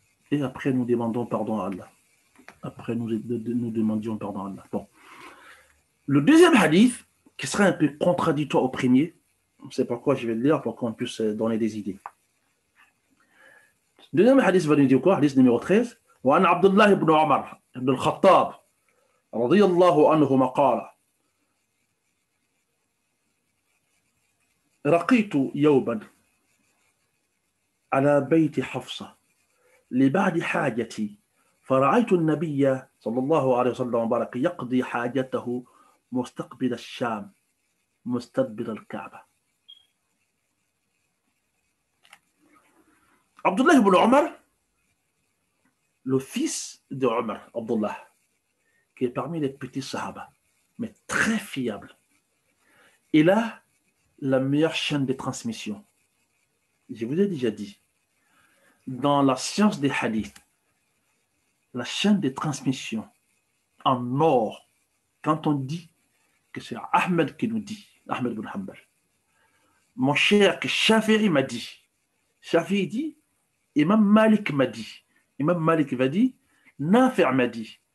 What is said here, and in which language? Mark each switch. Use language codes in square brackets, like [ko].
[fr] Et après, nous demandons pardon à Allah. Après, nous demandions pardon à Allah. Bon. Le deuxième hadith, qui serait un peu contradictoire au premier, c'est pourquoi je vais le lire, pour qu'on puisse donner des idées. Deuxième hadith va nous dire quoi? Hadith numéro 13. [ar] وعن عبد الله بن عمر بن الخطاب رضي الله عنهما قال رقيت يوما على بيت حفصة لبعد حاجتي فرأيت النبي صلى الله عليه وسلم وبارك يقضي حاجته مستقبل الشام مستدبر الكعبة. [fr] Abdullah ibn Omar, le fils de Omar, Abdullah, qui est parmi les petits sahaba, mais très fiable. Il a la meilleure chaîne de transmission. Je vous ai déjà dit, dans la science des hadiths, la chaîne de transmission en or, quand on dit que c'est Ahmed qui nous dit, Ahmed ibn Hanbal, mon cher, que Shafi'i m'a dit, Shafi'i dit, Imam Malik m'a dit, Imam Malik va dire, Nafi' m'a dit.